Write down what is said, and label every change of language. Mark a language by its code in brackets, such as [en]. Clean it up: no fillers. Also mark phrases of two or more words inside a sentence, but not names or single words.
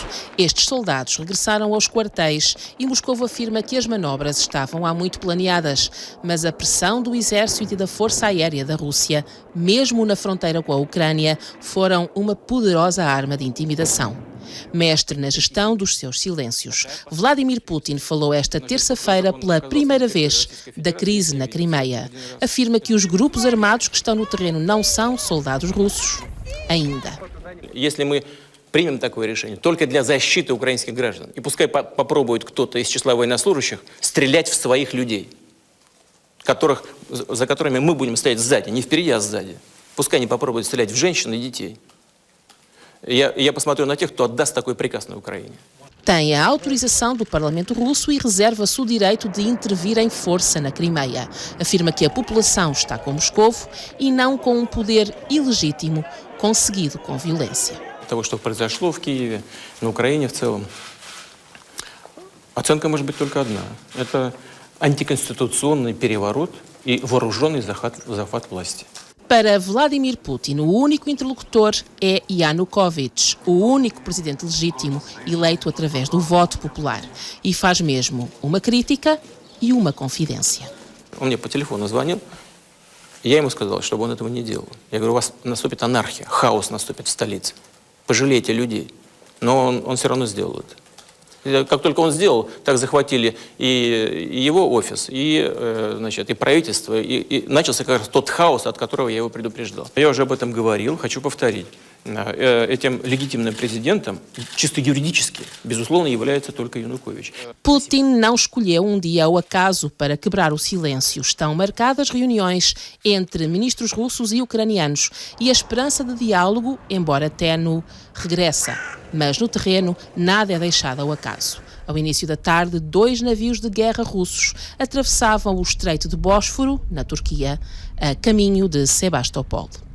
[pt] Estes soldados regressaram aos quartéis e Moscou afirma que as manobras estavam há muito planeadas, mas a pressão do exército e da força aérea da Rússia, mesmo na fronteira com a Ucrânia, foram uma poderosa arma de intimidação. Mestre na gestão dos seus silêncios, Vladimir Putin falou esta terça-feira pela primeira vez da crise na Crimeia. Afirma que os grupos armados que estão no terreno não são soldados russos. Ainda. [ru] Если мы примем такое решение только для защиты украинских граждан, и пускай попробует кто-то из числа военнослужащих стрелять в своих людей, за которыми мы будем стоять сзади, не впереди, а сзади. Pускай они попробуют стрелять в женщин и детей. Я посмотрю на тех, кто отдаст такой приказ на Украине. [pt] Tem a autorização do Parlamento Russo e reserva-se o direito de intervir em força na Crimeia. Afirma que a população está com Moscovo e não com um poder ilegítimo conseguido com violência. [ru] Того, что произошло в Киеве, на Украине в целом, оценка может быть только одна. Это антиконституционный переворот и вооруженный захват власти. [pt] Para Vladimir Putin, o único interlocutor é Yanukovych, o único presidente legítimo eleito através do voto popular. E faz mesmo uma crítica e uma confidência. [ru] Он мне по телефону звонил, я ему сказал, чтобы он этого не делал. Я говорю, у вас наступит анархия, хаос наступит в столице. Пожалейте людей. Но он все равно сделал это. Как только он сделал, так захватили и его офис, и правительство, и начался как раз тот хаос, от которого я его предупреждал. Я уже об этом говорил, хочу повторить. этим легитимным президентом, чисто юридически, безусловно, является только Янукович. [pt] Putin não escolheu um dia ao acaso para quebrar o silêncio. Estão marcadas reuniões entre ministros russos e ucranianos e a esperança de diálogo, embora ténue, regressa. Mas no terreno, nada é deixado ao acaso. Ao início da tarde, 2 navios de guerra russos atravessavam o Estreito de Bósforo, na Turquia, a caminho de Sebastopol.